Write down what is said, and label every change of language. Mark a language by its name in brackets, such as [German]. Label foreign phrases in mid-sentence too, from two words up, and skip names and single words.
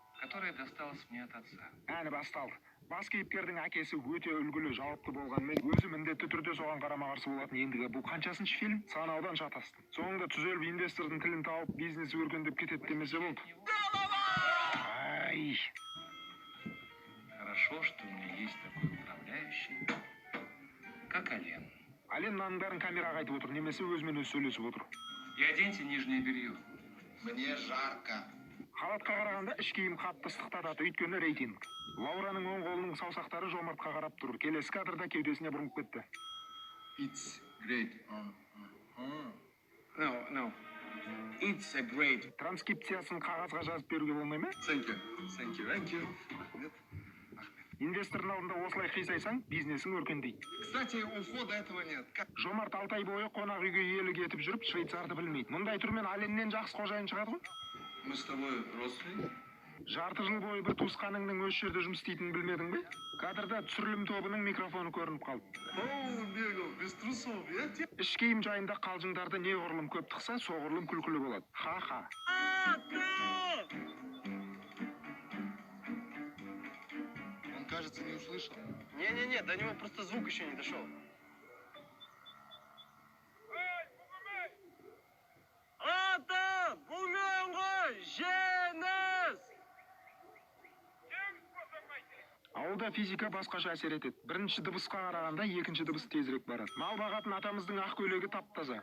[Russian] которое досталось мне от отца. [Kazakh] Әні басталды. Бас кейіпкердің әкесі өте үлгілі, жауапты болғанмен, өзі міндетті түрде соған қарама-қарсы болатын. Ендігі бұл қаншасыншы фильм? Санаудан шатастым. Соңында түзеліп инвестордың тілін тауып, бизнесі өркендеп кетеді демесе болды. Ай! [Russian] Хорошо, что у меня есть такой управляющий, как Ален. [Kazakh] Ален мынаның бәрін камераға айтып отыр, немесе өзімен өзі сөйлесіп отыр. [Russian] И оденьте нижнее белье. Мне жарко. [Kazakh] Халатқа қарағанда іш киім қатты ыстықтатады, өйткені рейтинг. Лаураның оң қолының саусақтары Жомартқа қарап тұр. Келесі кадрда кеудесіне бұрынып кетті. [English] It's great. No. It's a great. [Kazakh] Транскрипциясын қағазға жазып беруге болмай ма? [English] Thank you. [Kazakh] Инвестордың алдында осылай қисайсаң, бизнесің өркендейді. [Russian] Кстати, у входа этого нет. [Kazakh] Жомарт 6 ай бойы қонақ үйге иелік етіп жүріп, швейцарды білмейді. Мұндай түрмен Аленнен жақсы қожайын шығады ғой? [Russian] Мы с тобой родственники? [Kazakh] Жарты жыл бойы бір туысқаныңның осы жерде жұмыс істейтінін білмедің бе? Кадрда түсірілім тобының микрофоны көрініп қалды. [Russian] Бегал, без трусов, я тебе... [Kazakh] Іш киім жайында қалжыңдарды не ғұрлым көп тықса, соғұрлым күлкілі болады. Ха-ха. [Russian] Он, кажется, не услышал. Не, до него просто звук еще не дошел. [Kazakh] Ата, бұлменгі женіз! Ауылда физика басқаша әсер етеді. Бірінші дыбысқа қарағанда екінші дыбыс тезірек барады. Мал бағатын атамыздың ақ көйлегі тап-таза.